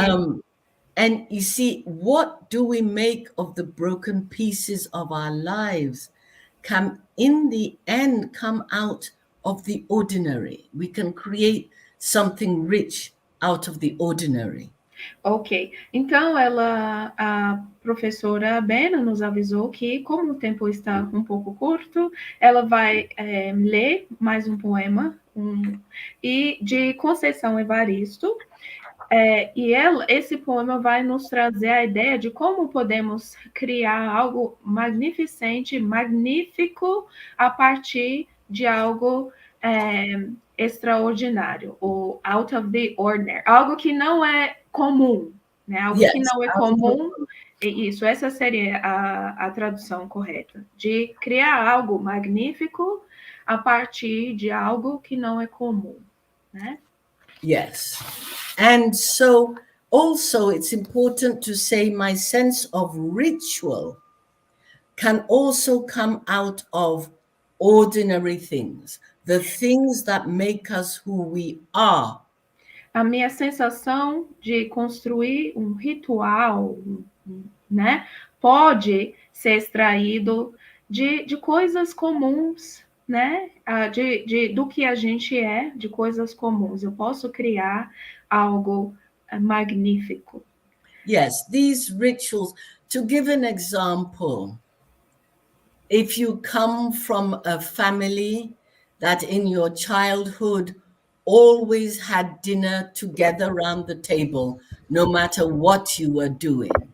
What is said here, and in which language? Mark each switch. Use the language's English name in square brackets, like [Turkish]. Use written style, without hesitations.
[English] Um, and you see, what do we make of the broken pieces of our lives? Come in the end, come out of the ordinary. We can create something rich out of the ordinary. [Portuguese] Ok. Então, a professora Abena nos avisou que, como o tempo está um pouco curto, ela vai ler mais um poema e de Conceição Evaristo. Esse poema vai nos trazer a ideia de como podemos criar algo magnificente, magnífico, a partir de algo extraordinário, ou [English] out of the ordinary, [Portuguese] algo que não é comum, né? Algo que [English] Yes, [Portuguese] não é comum. Isso, essa seria a tradução correta, de criar algo magnífico a partir de algo que não é comum, né? [English] yes. And so also it's important to say my sense of ritual can also come out of ordinary things, the things that make us who we are. [Portuguese] A minha sensação de construir um ritual, né, pode ser extraído de coisas comuns, né, do que a gente é, de coisas comuns. Eu posso criar algo magnífico. [English] Yes, these rituals, to give an example, if you come from a family that in your childhood always had dinner together around the table, no matter what you were doing,